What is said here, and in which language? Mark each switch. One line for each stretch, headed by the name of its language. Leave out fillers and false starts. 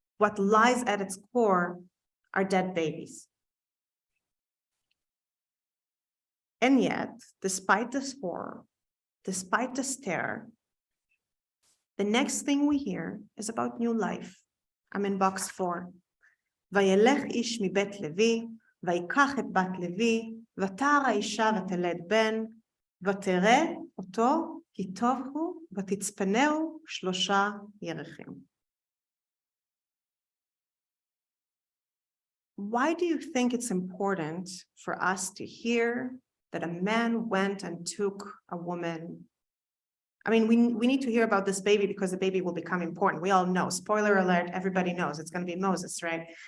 English: What lies at its core are dead babies. And yet, despite this horror, despite this terror, the next thing we hear is about new life. I'm in box 4.
Hebrew: Vayelech ish mibet Levi, vayikach et bat Levi, ותער האישה ותלד בן, ותראה אותו כי טוב הוא, ותצפנהו 3 ירחים.
English: Why do you think it's important for us to hear that a man went and took a woman? I mean, we need to hear about this baby because the baby will become important. We all know, spoiler alert, everybody knows it's going to be Moses, right?